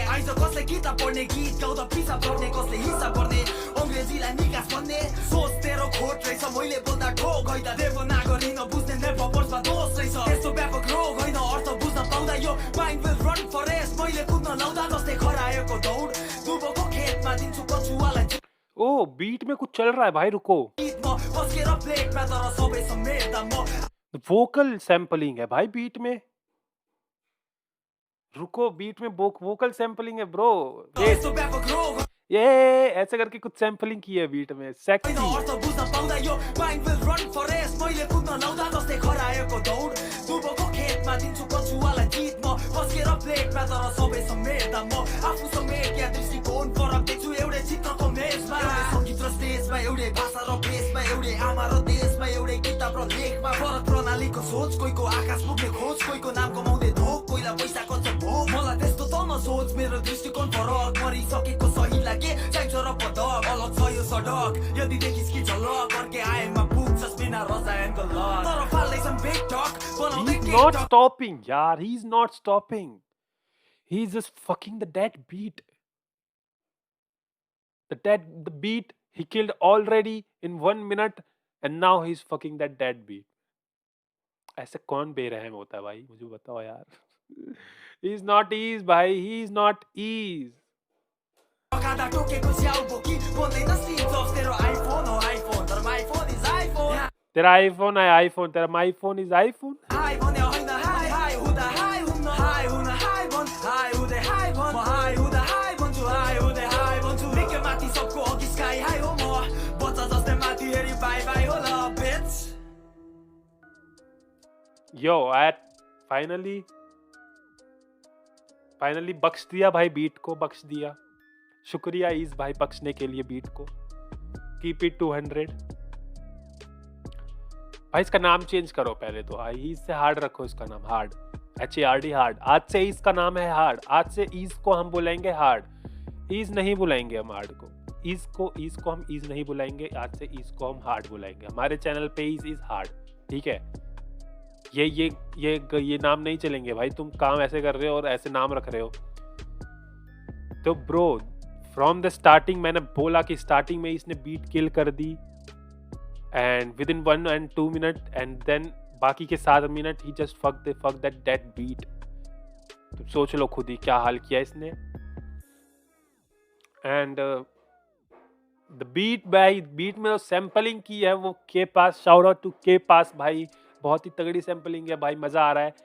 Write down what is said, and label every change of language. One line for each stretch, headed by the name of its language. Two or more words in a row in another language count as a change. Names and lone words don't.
Nepali: आइज कसले किताब पढ्ने, गीत गाउँदा पिसाब गर्ने, कसले हिसाब गर्ने, अङ्ग्रेजीलाई निकास भन्ने। सोच तेरो खोट रहेछ, मैले बोल्दा ठोक होइन। देवनागरी नबुझ्ने नेपवर्समा दोष रहेछ, यस्तो व्यापक रोग होइन अर्थ बुझ्न पाउँदा। यो
English: mind will run forest,
Nepali: मैले कुद्न लाउँदा जस्तै खरायोको दौड। दुबोको खेतमा दिन्छु कछुवालाई।
Hindi: ओ बीट में कुछ चल रहा है भाई, रुको।
Nepali: बस्केर प्लेटमा तर सबै समेट्दा म।
English: vocal sampling
Hindi: है भाई बीट में, रुको। बीट में
English: vocal sampling
Hindi: है ब्रो।
Nepali: यस्तो व्यापक रोग
Hindi: ये ऐसे करके कुछ सैम्पलिंग की है बीट में, सेक्सी।
Nepali: अर्थ बुझ्न पाउँदा यो
English: mind will run forest,
Nepali: मैले कुद्न लाउँदा जस्तै खरायोको दौड। दुबोको खेतमा दिन्छु कछुवालाई जित, म बस्केर प्लेटमा तर सबै समेट्दा म। आफू समेट या दृष्टिकोण फरक देख्छु एउटै चित्रको मेजमा। एउटै सङ्गीत र स्टेजमा, एउटै भाषा र भेषमा, एउटै आमा र देशमा, एउटै किताब र लेखमा। फरक प्रणालीको सोच, कोहीको आकाश पुग्ने खोज, कोहीको नाम कमाउँदै धोक, कोहीलाई पैसा कन्छ भोग। मलाई त्यस्तो त नसोच, मेरो दृष्टिकोण फरक। मरिसकेको सही लागे चाहिन्छ र पदक, अलग छ यो सडक। यदि देखिस् कि झलक, अर्कै आएमा पुग्छस् बिना रसायनको लक। तर फाल्दैछन्
English: big talk,
Nepali: बनाउँदै
English: He's not stopping, yaar. He's not stopping. He's just fucking the dead beat. The beat he killed already in 1 minute, and now he's fucking that dead beat.
Hindi: ऐसे कौन बेरहम होता है भाई, मुझे बताओ यार।
English: He's not ease भाई, he's not ease.
Nepali: खादा टोकेको स्याउ बोकी बोल्दैन स्टिभ जब्स, तेरो आइफोन हो आइफोन, तर
English: my phone is iPhone.
Hindi: तेरा आईफोन है आईफोन, तेरा
English: my phone is iPhone.
Nepali: हाई भन्यो होइन हाई हाई हुँदा हाई हुन्न, हाई हुन हाई भन्, हाई हुँदै हाई भन्, म हाई हुँदा हाई भन्छु, हाई हुँदै हाई भन्छु। निकै माथि सबको अघि
English: sky high
Nepali: हो म, बच्चा जस्तै माथि हेरी
English: bye bye
Nepali: हो ल बिच।
Hindi: यो एट फाइनली बख्श दिया भाई, बीट को बख्श दिया। शुक्रिया ईज भाई बख्शने के लिए बीट को।
English: keep it 200
Hindi: भाई। इसका नाम चेंज करो पहले तो, ईज से हार्ड रखो इसका नाम, हार्ड, HARD हार्ड। आज से ईज का नाम है हार्ड, आज से ईज को हम बुलाएंगे हार्ड, ईज नहीं बुलाएंगे हम हार्ड को। ईज को हम ईज नहीं बुलाएंगे, आज से ईज को हम हार्ड बुलाएंगे। हमारे चैनल पे
English: Ease is hard,
Hindi: ठीक है। ये नाम नहीं चलेंगे भाई, तुम काम ऐसे कर रहे हो और ऐसे नाम रख रहे हो। तो
English: bro from the starting
Hindi: मैंने बोला कि स्टार्टिंग में इसने बीट किल कर दी,
English: and within 1 and 2 minute, and then
Hindi: बाकी के 7 मिनट ही
English: just fuck that dead beat.
Hindi: तो सोच लो खुद ही क्या हाल किया इसने।
English: and the beat
Hindi: में जो सैम्पलिंग की है वो के पास,
English: shout out to
Hindi: के पास भाई, बहुत ही तगड़ी सैम्पलिंग है भाई, मज़ा आ रहा है।